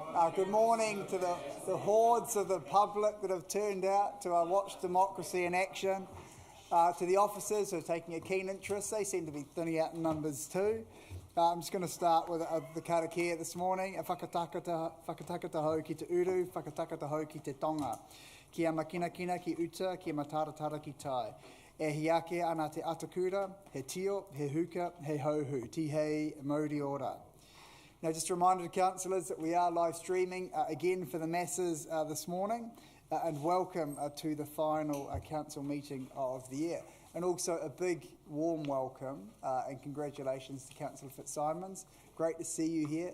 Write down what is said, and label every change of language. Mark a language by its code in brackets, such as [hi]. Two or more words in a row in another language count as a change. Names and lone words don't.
[en] Good morning to the hordes of the public that have turned out to watch democracy in action. To the officers who are taking a keen interest, they seem to be thinning out in numbers too. I'm just going to start with the karakia this morning. [mi] Whakataka hau ki te uru, whakataka hau ki te tonga. Kia makinakina ki uta, kia mataratara ki tai. E hiake ana te atakura, he tio, he huka, he hauhu, tihei, mauri ora. [en] Now, just a reminder to councillors that we are live streaming again for the masses this morning, and welcome to the final council meeting of the year. And also a big warm welcome and congratulations to Councillor Fitzsimons. Great to see you here.